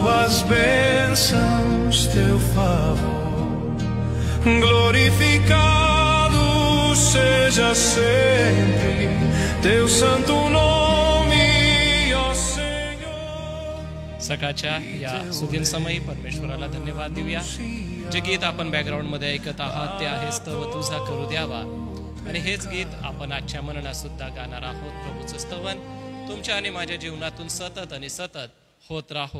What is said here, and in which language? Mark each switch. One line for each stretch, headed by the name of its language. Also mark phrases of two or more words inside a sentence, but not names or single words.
Portuguese: tuas bênçãos, teu favor. Glorificado seja sempre teu santo nome, ó Senhor.
Marathi: सकाळच्या या सुदिन समयी परमेश्वराला धन्यवाद देऊया. जे गीत आपण बॅकग्राऊंडमध्ये ऐकत आहात ते आहे स्तव तुझा करू द्यावा, आणि हेच गीत आपण आजच्या मननात सुद्धा गाणार आहोत. प्रभूचं स्तवन तुमच्या आणि माझ्या जीवनातून सतत आणि सतत होत राहो.